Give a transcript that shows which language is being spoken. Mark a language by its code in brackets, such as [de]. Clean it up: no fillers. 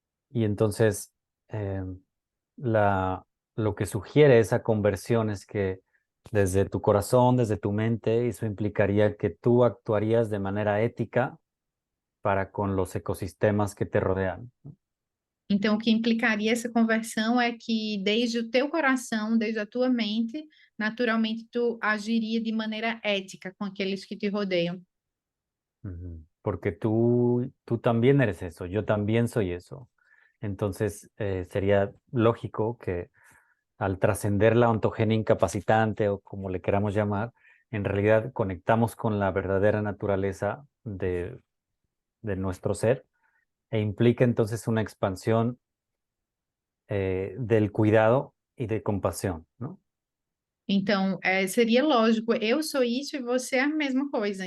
[es] Y entonces, lo que sugiere esa conversión es que desde tu corazón, desde tu mente, eso implicaría que tú actuarías de manera ética para con los ecosistemas que te rodean. [pt] Então, o que implicaria essa conversão é que desde o teu coração, desde a tua mente, naturalmente tu agiria de maneira ética com aqueles que te rodeiam. Ujú. [es] porque tú también eres eso, yo también soy eso. Entonces, sería lógico que al trascender la ontogenia incapacitante o como le queramos llamar, en realidad conectamos con la verdadera naturaleza de nuestro ser e implica entonces una expansión del cuidado y de compasión, ¿no? [pt] Então, seria lógico, eu sou isso e você é a mesma coisa.